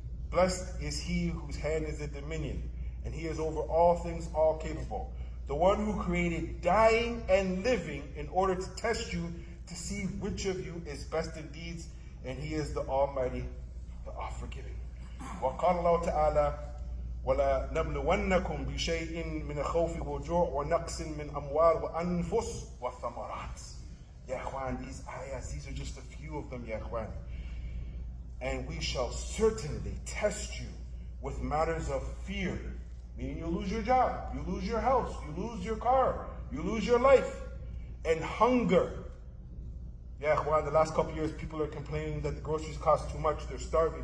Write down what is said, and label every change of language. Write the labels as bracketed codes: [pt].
[en] Blessed is he whose hand is the dominion, and he is over all things all capable. The one who created dying and living in order to test you, to see which of you is best in deeds, and he is the Almighty, the all-forgiving. [ar] وقال الله تعالى ولا نبلونكم بشيء من الخوف والجوع ونقص من أموال وأنفس والثمرات. Ya ikhwan, [en] these ayahs, these are just a few of them, [ar] ya ikhwan. [en] And we shall certainly test you with matters of fear, meaning you lose your job, you lose your house, you lose your car, you lose your life. and hunger. Yeah, Ikhwan, the last couple of years, people are complaining that the groceries cost too much. They're starving.